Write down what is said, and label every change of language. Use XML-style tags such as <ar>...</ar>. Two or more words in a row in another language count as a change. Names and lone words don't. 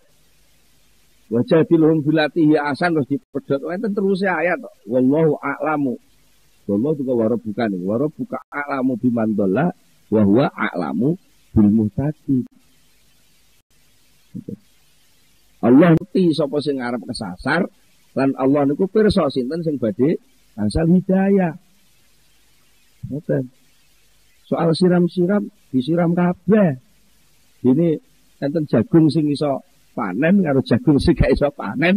<ar>وجادلهم بالتي هي أحسن</ar> <jv>terus dipedhot. Enten terus ayat</jv> <ar>والله أعلم. Allah juga وربك وربك أعلم بمن ضل وهو أعلم بالمهتدين.</ar> <jv>Allah ngerti sapa sing arep kesasar lan Allah niku pirsa sinten sing badhe angsal hidayah. Ngoten. Soal siram-siram disiram kabeh. Ini enten jagung sing iso panen karo jagung sing gak iso panen.</jv>